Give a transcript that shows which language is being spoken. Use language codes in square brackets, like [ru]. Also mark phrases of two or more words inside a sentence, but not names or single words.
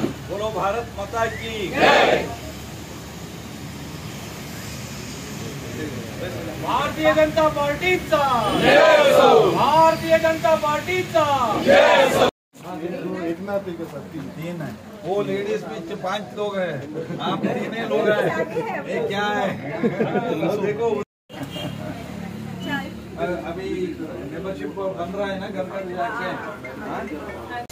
[hi] बोलो भारत माता की जय। [mr] भारतीय जनता पार्टीचा भारतीय जनता पार्टीचा [hi] तीन है वो लेडीज में 5 लोग हैं, आप 3 लोग हैं, ये क्या है? वो देखो अभी मेंबरशिप बन रहा है ना, घर घर जाके।